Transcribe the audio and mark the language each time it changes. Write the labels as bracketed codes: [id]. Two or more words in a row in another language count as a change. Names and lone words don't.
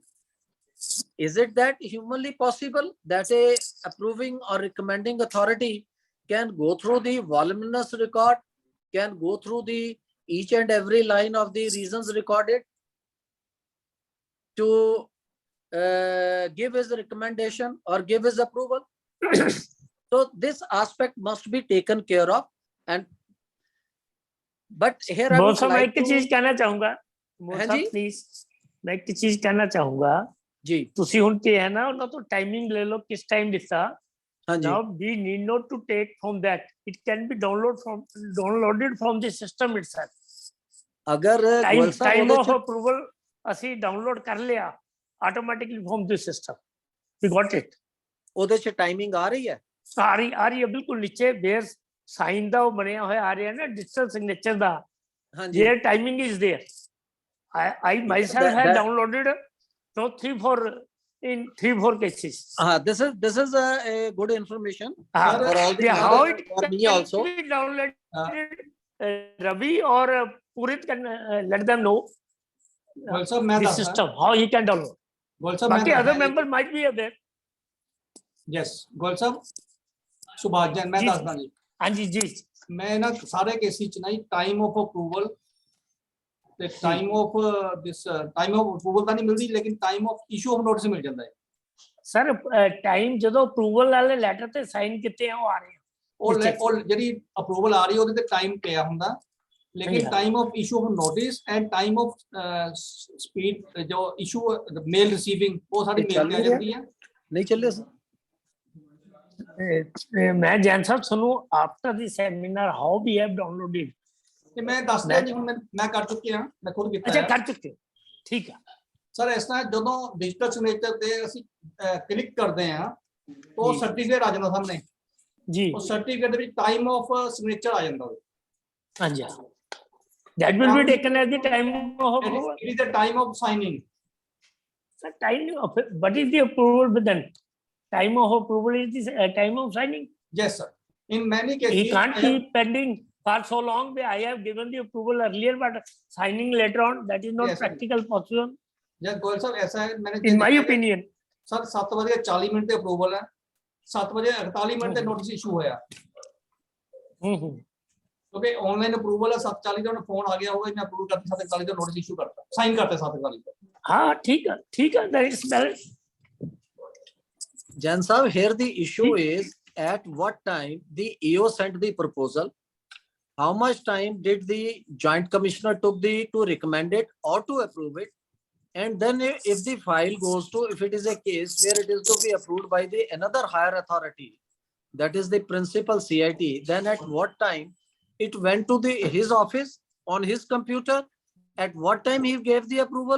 [en] Is it that humanly possible that a approving or recommending authority can go through the voluminous record, can go through the each and every line of the reasons recorded to give his recommendation or give his approval? So this aspect must be taken care of. And but here I would like to [hi] चीज कहना चाहूंगा प्लीज मैं एक चीज कहना चाहूंगा जी [pa] ਤੁਸੀਂ ਹੁਣ ਕੀ ਹੈ ਨਾ ਉਹਨਾਂ ਤੋਂ ਟਾਈਮਿੰਗ ਲੈ ਲਓ ਕਿਸ ਟਾਈਮ ਦਿੱਤਾ ਹਾਂਜੀ [en] now we need not to take from that, it can be downloaded from the system itself. [hi] अगर [en] time of approval [pa] ਅਸੀਂ download ਕਰ ਲਿਆ [en] automatically from the system. We got it. [pa] ਉਹਦੇ ਚ ਟਾਈਮਿੰਗ ਆ ਰਹੀ ਹੈ ਆ ਰਹੀ ਹੈ ਬਿਲਕੁਲ ਨੀਚੇ where ਸਾਈਨ ਦਾ ਉਹ ਬਣਿਆ ਹੋਇਆ ਆ ਰਿਹਾ ਨਾ [en] digital signature [pa] ਦਾ ਹਾਂਜੀ [en] their timing is there. I myself have downloaded so 3-4 cases. This is a good information for all the how it for me also. be downloaded. Ravi or Purit can let them know the system how he can download. But other member might be there. Yes, [pa] ਗੋਲ ਸਾਹਿਬ ਸੁਭਾਸ਼ ਜੈਨ ਮੈਂ ਦੱਸਦਾ ਜੀ ਹਾਂਜੀ ਜੀ ਮੈਂ ਨਾ ਸਾਰੇ ਕੇਸਿਸ ਚ ਨਾ [en] time of approval [pa] ਤੇ [en] time of approval [pa] ਤਾਂ ਨਹੀਂ ਮਿਲਦੀ, ਲੇਕਿਨ [en] time of issue of notice [pa] ਮਿਲ ਜਾਂਦਾ ਹੈ ਸਰ ਟਾਈਮ ਜਦੋਂ ਅਪਰੂਵਲ ਵਾਲੇ ਲੈਟਰ ਤੇ ਸਾਈਨ ਕੀਤੇ ਆ ਉਹ ਆ ਰਹੇ ਆ ਉਹ ਜਿਹੜੀ ਅਪਰੂਵਲ ਆ ਰਹੀ ਉਹਦੇ ਤੇ ਟਾਈਮ ਪਿਆ ਹੁੰਦਾ, [hi] लेकिन [en] time of issue of notice and time of speed [hi] जो [en] issue mail receiving [hi] वो सारी मेल आ जाती है नहीं चल रहा [en] मैं जैन साहब सुनो after the seminar how we have downloaded [pa] ਤੇ ਮੈਂ ਦੱਸਦਾ ਜੀ ਹੁਣ ਮੈਂ ਕਰ ਚੁੱਕਿਆ ਮੈਂ ਖੁਦ ਕੀਤਾ ਅੱਛਾ ਕਰ ਚੁੱਕੇ ਠੀਕ ਹੈ ਸਰ ਇਸ ਤਰ੍ਹਾਂ ਜਦੋਂ [en] digital signature [pa] ਤੇ ਅਸੀਂ ਕਲਿੱਕ ਕਰਦੇ ਆ ਉਹ ਸਰਟੀਫਿਕੇਟ ਆ ਜਾਂਦਾ ਸਾਹਮਣੇ ਜੀ ਉਹ ਸਰਟੀਫਿਕੇਟ ਦੇ ਵਿੱਚ [en] time of signature [pa] ਆ ਜਾਂਦਾ [en] ਹਾਂਜੀ that will be taken as the time of approval. It is the time of signing. Sir, what is the approval then? Time of approval is the time of signing. Yes, sir. In many cases, he can't keep pending for so long, I have given the approval earlier, but signing later on, that is not Yes, practical possible, [hi] जब गोयल साहब ऐसा है मैंने [en] in my opinion. [pa] सर 7:40 ਤੇ ਅਪਰੂਵਲ ਹੈ 7:48 ਤੇ [en] notice issue [pa] ਹੋਇਆ ਕਿਉਂਕਿ [en] online approval [pa] ਹੈ 7:40 ਤੇ ਉਹਨੇ ਫੋਨ ਆ ਗਿਆ ਹੋਗਾ ਇਹਨੇ ਅਪਰੂਵ ਕਰਤਾ 7:41 ਤੇ [en] notice issue [pa] ਕਰਤਾ ਸਾਈਨ ਕਰਤਾ 7:41 ਤੇ [hi] हाँ ठीक है, [en] that is balance. Jan Saab, here the issue is at what time the EO sent the proposal, how much time did the joint commissioner took to recommend it or to approve it, and then if the file goes to, if it is a case where it is to be approved by the another higher authority, that is the principal CIT, then at what time it went to his office on his computer, at what time he gave the approval.